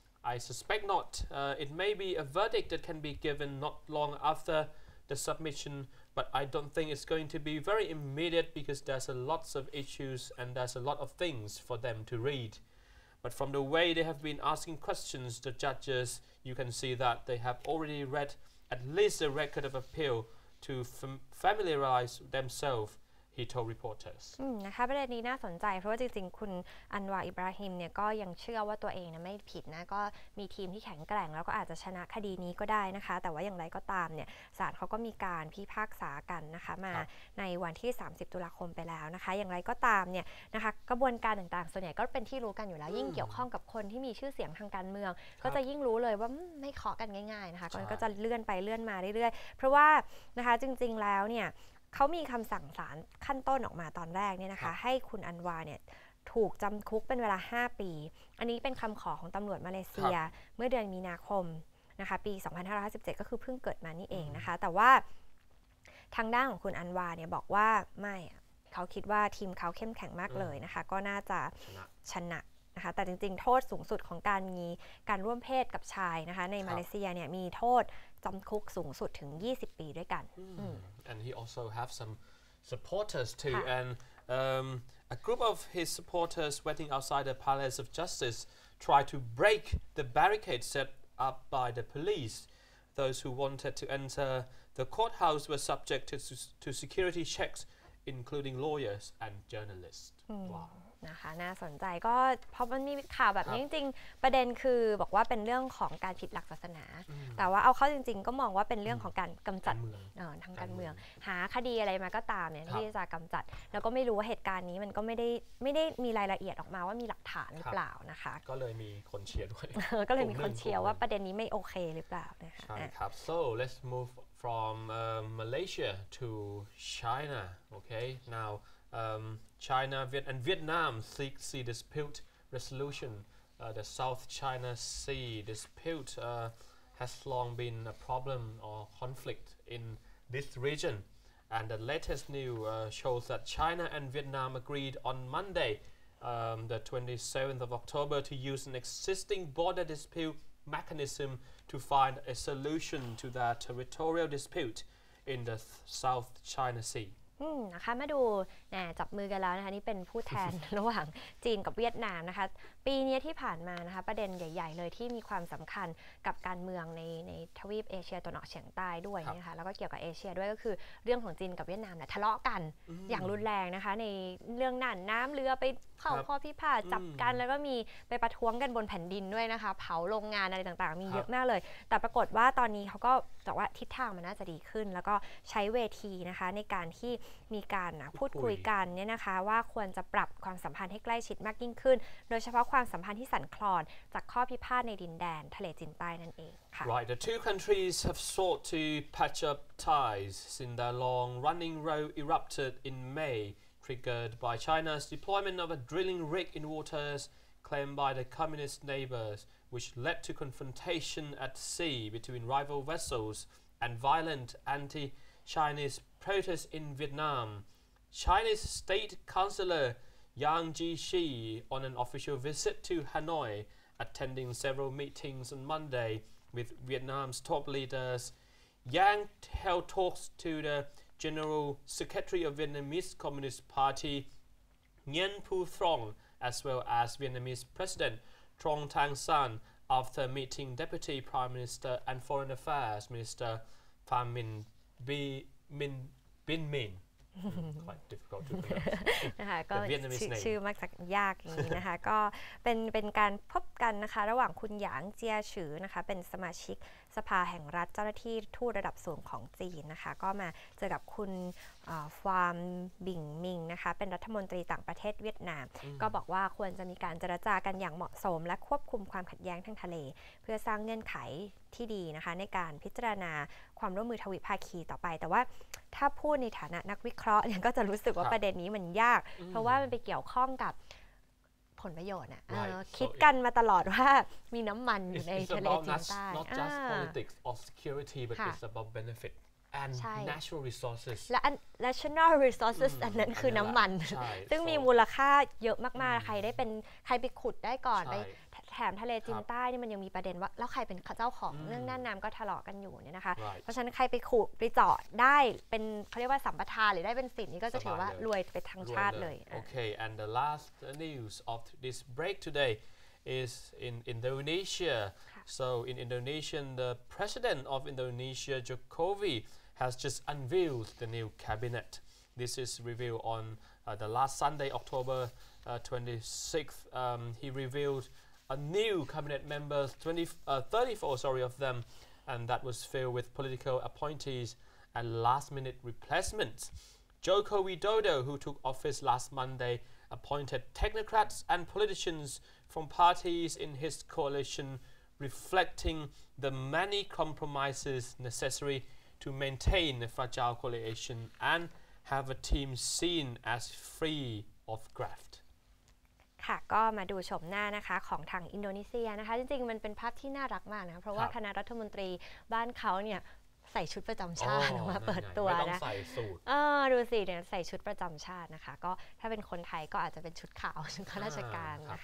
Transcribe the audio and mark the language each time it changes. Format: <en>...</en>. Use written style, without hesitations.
<en>I suspect not. It may be a verdict that can be given not long after the submission, but I don't think it's going to be very immediate because there's lots of issues and there's a lot of things for them to read. But from the way they have been asking questions, the judges, you can see that they have already read at least a record of appeal to familiarize themselves, he told reporters.</en> <th>นะคะประเด็นนี้น่าสนใจเพราะว่าจริงๆคุณอันวาอิบราฮิมเนี่ยก็ยังเชื่อว่าตัวเองนะไม่ผิดนะก็มีทีมที่แข็งแกร่งแล้วก็อาจจะชนะคดีนี้ก็ได้นะคะแต่ว่าอย่างไรก็ตามเนี่ยศาลเขาก็มีการพิพากษากันนะคะมาในวันที่30 ตุลาคมไปแล้วนะคะอย่างไรก็ตามเนี่ยนะคะกระบวนการต่างๆส่วนใหญ่ก็เป็นที่รู้กันอยู่แล้วยิ่งเกี่ยวข้องกับคนที่มีชื่อเสียงทางการเมืองก็จะยิ่งรู้เลยว่าไม่เคาะกันง่ายๆนะคะก็จะเลื่อนไปเลื่อนมาเรื่อยๆเพราะว่านะคะจริงๆแล้วเนี่ย เขามีคำสั่งศาลขั้นต้นออกมาตอนแรกเนี่ยนะคะให้คุณอันวาเนี่ยถูกจำคุกเป็นเวลา5 ปีอันนี้เป็นคำขอของตำรวจมาเลเซียเมื่อเดือนมีนาคมนะคะปี 2557 ก็คือเพิ่งเกิดมานี่เองนะคะแต่ว่าทางด้านของคุณอันวาเนี่ยบอกว่าไม่เขาคิดว่าทีมเขาเข้มแข็งมากเลยนะคะก็น่าจะชนะนะคะแต่จริงๆโทษสูงสุดของการมีการร่วมเพศกับชายนะคะในมาเลเซียเนี่ยมีโทษจำคุกสูงสุดถึง20 ปีด้วยกัน</th> <en>and he also have some supporters too and a group of his supporters waiting outside the Palace of Justice tried to break the barricade set up by the police. Those who wanted to enter the courthouse were subjected to security checks, including lawyers and journalists. Wow.</en> <th>นะคะน่าสนใจก็เพราะมันมีข่าวแบบนี้จริงๆประเด็นคือบอกว่าเป็นเรื่องของการผิดหลักศาสนาแต่ว่าเอาเข้าจริงๆก็มองว่าเป็นเรื่องของการกำจัดทางการเมืองหาคดีอะไรมาก็ตามเนี่ยที่จะกำจัดแล้วก็ไม่รู้ว่าเหตุการณ์นี้มันก็ไม่ได้มีรายละเอียดออกมาว่ามีหลักฐานหรือเปล่านะคะ ก็เลยมีคนเชียร์ด้วย ก็เลยมีคนเชียร์ว่าประเด็นนี้ไม่โอเคหรือเปล่านะคะ ใช่ครับ</th> <en>so let's move from Malaysia to China okay now China and Vietnam seek sea dispute resolution. The South China Sea dispute has long been a problem or conflict in this region. And the latest news shows that China and Vietnam agreed on Monday, the 27th of October, to use an existing border dispute mechanism to find a solution to their territorial dispute in the South China Sea.</en> <th>นะคะมาดูจับมือกันแล้วนะคะนี่เป็นผู้แทน ระหว่างจีนกับเวียดนามนะคะปีนี้ที่ผ่านมานะคะประเด็นใหญ่ๆเลยที่มีความสำคัญกับการเมืองในทวีปเอเชียตะวันออกเฉียงใต้ด้วยนะคะแล้วก็เกี่ยวกับเอเชียด้วยก็คือเรื่องของจีนกับเวียดนามเนี่ยทะเลาะกันอย่างรุนแรงนะคะใน เรื่องน่านน้ำเรือไปเข้าข้อพิพาทจับกันแล้วก็มีไปประท้วงกันบนแผ่นดินด้วยนะคะเผาโรงงานอะไรต่างๆมีเยอะมากเลยแต่ปรากฏว่าตอนนี้เขาก็บอกว่าทิศทางมันน่าจะดีขึ้นแล้วก็ใช้เวทีนะคะในการที่มีการพูดคุยกันเนี่ยนะคะว่าควรจะปรับความสัมพันธ์ให้ใกล้ชิดมากยิ่งขึ้นโดยเฉพาะความสัมพันธ์ที่สั่นคลอนจากข้อพิพาทในดินแดนทะเลจีนใต้นั่นเองค่ะ</th> <en>Right, the two countries have sought to patch up ties since their long-running row erupted in May, triggered by China's deployment of a drilling rig in waters claimed by the communist neighbors, which led to confrontation at sea between rival vessels and violent anti-Chinese protests in Vietnam. Chinese State Councillor Yang Jiechi, on an official visit to Hanoi, attending several meetings on Monday with Vietnam's top leaders, Yang held talks to the General Secretary of Vietnamese Communist Party, Nguyen Phu Trong, as well as Vietnamese President Trong Thanh Son, after meeting Deputy Prime Minister and Foreign Affairs Minister Pham Binh Minh. Quite difficult to pronounce.</en> <th>นะคะก็ชื่อมักจะยากอย่างนี้นะคะก็เป็นการพบกันนะคะระหว่างคุณหยางเจียฉือนะคะเป็นสมาชิกสภาแห่งรัฐเจ้าหน้าที่ทูตระดับสูงของจีนนะคะก็มาเจอกับคุณ ฟาร์มบิงมิงนะคะเป็นรัฐมนตรีต่างประเทศเวียดนามก็บอกว่าควรจะมีการเจรจากันอย่างเหมาะสมและควบคุมความขัดแย้งทางทะเลเพื่อสร้างเงื่อนไขที่ดีนะคะในการพิจารณาความร่วมมือทวิภาคีต่อไปแต่ว่าถ้าพูดในฐานะนักวิเคราะห์เนี่ยก็จะรู้สึกว่าประเด็นนี้มันยากเพราะว่ามันไปเกี่ยวข้องกับผลประโยชน์คิดกันมาตลอดว่ามีน้ำมันอยู่ในทะเลจีนใต้</th> <en>Not just politics or security but it's about benefit and natural resources</en> <th>และ</th> <en>national resources</en> <th>อันนั้นคือน้ำมันซึ่งมีมูลค่าเยอะมากๆใครไปขุดได้ก่อนไปแถมทะเลจีนใต้นี่มันยังมีประเด็นว่าแล้วใครเป็นเจ้าของเรื่องน่านน้ำก็ทะเลาะกันอยู่เนี่ยนะคะเพราะฉะนั้นใครไปขุดไปเจาะได้เป็นเขาเรียกว่าสัมปทานหรือได้เป็นสินนี่ก็จะถือว่ารวยไปทั้งชาติเลย</th> <en>Okay and the last news of this break today is in Indonesia so in Indonesia the president of Indonesia Jokowi has just unveiled the new cabinet this is revealed on the last Sunday October 26th he revealed a new cabinet members 34 of them and that was filled with political appointees and last-minute replacements. Joko Widodo, who took office last Monday, appointed technocrats and politicians from parties in his coalition, reflecting the many compromises necessary to maintain a fragile coalition and have a team seen as free of graft</en> <th>ค่ะก็มาดูชมหน้านะคะของทางอินโดนีเซียนะคะจริงๆมันเป็นภาพที่น่ารักมากนะเพราะว่าคณะรัฐมนตรีบ้านเขาเนี่ยใส่ชุดประจำชาติมาเปิดตัวนะดูสิเนี่ยใส่ชุดประจำชาตินะคะก็ถ้าเป็นคนไทยก็อาจจะเป็นชุดขาวชุดข้าราชการนะคะ</th>